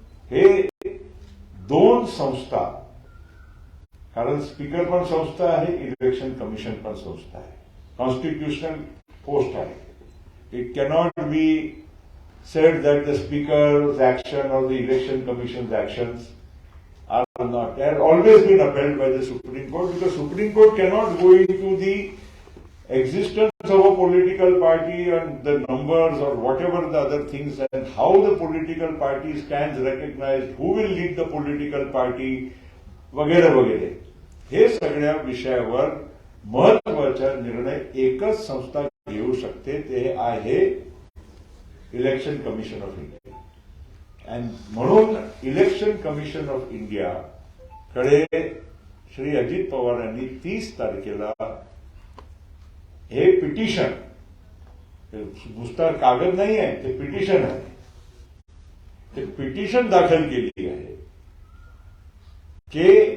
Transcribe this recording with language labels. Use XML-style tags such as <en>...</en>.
<mr>हे दोन संस्था, कारण स्पीकर पण संस्था आहे, इलेक्शन कमिशन पण संस्था आहे, कॉन्स्टिट्यूशनल पोस्ट आहे.</mr> <en>It cannot be said that the speaker's action or the election commission's actions are not. They have always been upheld by the Supreme Court, because Supreme Court cannot go into the existence of a political party and the numbers or whatever the other things and how the political party stands recognized, who will lead the political party, वगैरे वगैरे.</en> <mr>हे सगळ्या विषयावर महत्वाचा निर्णय एकच संस्था घेऊ शकते, ते आहे इलेक्शन कमिशन ऑफ इंडिया. आणि म्हणून इलेक्शन कमिशन ऑफ इंडिया कडे श्री अजित पवार यांनी 30 तारखेला हे पिटिशन, नुसता कागद नाही आहे, ते पिटिशन आहे, ते पिटिशन दाखल केली आहे की</mr>